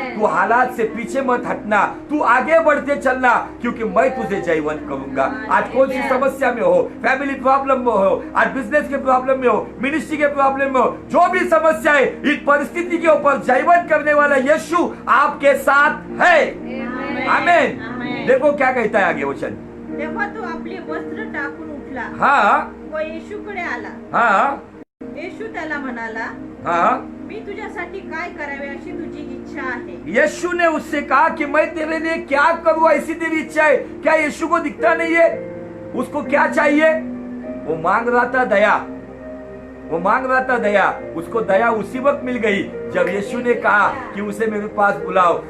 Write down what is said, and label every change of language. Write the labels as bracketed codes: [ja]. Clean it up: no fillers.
[hi] तू हालात से पीछे मत हटना, तू आगे बढ़ते चलना, क्योंकि मैं तुझे जयवंत करूंगा। आज कौन सी समस्या में हो, फैमिली प्रॉब्लम में हो, आज बिजनेस के प्रॉब्लम में हो, मिनिस्ट्री के प्रॉब्लम में हो, जो भी समस्या है, इस परिस्थिति के ऊपर जयवंत करने वाला यीशु आपके साथ है। आमीन। देखो क्या कहता है आगे वचन। [mr] तेव्हा तो आपले वस्त्र टाकून उठला, व येशूकडे आला। येशू त्याला म्हणाला, मी तुझ्यासाठी काय करावे अशी तुझी इच्छा आहे? [hi] यीशु ने उससे कहा कि मैं तेरे लिए क्या करूँ, ऐसी तेरी इच्छा है? क्या यीशु को दिखता नहीं है? उसको क्या चाहिए? वो मांग रहा था दया, वो मांग रहा था दया। उसको दया उसी वक्त मिल गई जब यीशु ने कहा कि उसे मेरे पास बुलाओ।